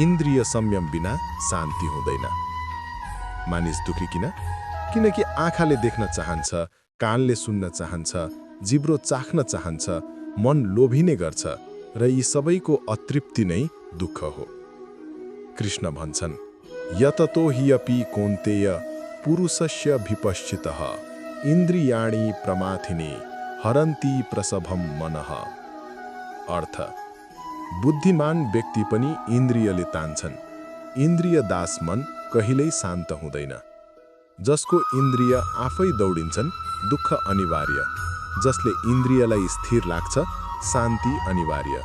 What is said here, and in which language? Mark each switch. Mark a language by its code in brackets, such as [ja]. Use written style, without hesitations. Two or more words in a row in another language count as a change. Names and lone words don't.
[ne] इन्द्रिय संयम बिना शान्ति हुँदैन। मानिस दुखी किन? किनकि आँखाले देख्न चाहन्छ, कानले सुन्न चाहन्छ, जिब्रो चाख्न चाहन्छ, मन लोभिने गर्छ र यी सबैको अतृप्ति नै दुःख हो। कृष्ण भन्छन्, [sa] यततो हि कौन्तेय पुरुषस्य विपश्चितः इन्द्रियाणि प्रमाथिनी हरन्ति प्रसभम मनः। [ne] अर्थ, बुद्धिमान व्यक्ति पनि इन्द्रियले तान्छन्। इन्द्रिय दास मन कहिल्यै शान्त हुँदैन। जसको इन्द्रिय आफै दौडिन्छन् दुःख अनिवार्य। जसले इन्द्रियलाई स्थिर लाग्छ शान्ति अनिवार्य।